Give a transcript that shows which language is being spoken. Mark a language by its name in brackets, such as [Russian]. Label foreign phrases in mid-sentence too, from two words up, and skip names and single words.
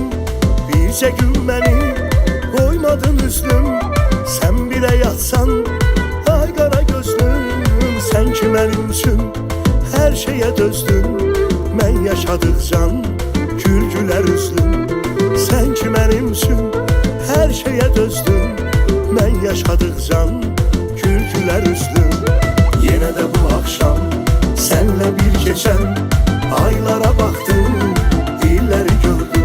[Azerbaijani] Bircə gün məni qoymadın üzlüm, sən birə yatsan, ay qara gözlüm. Sən ki mənim üçün hər şeyə dözdün, mən yaşadıqca gül-gülər üzlüm. Sən ki mənim üçün hər şeyə dözdün, mən yaşadıqca gül-gülər üzlüm. [Turkish] Yine de bu akşam senle bir geçen aylara baktım, illeri gördüm.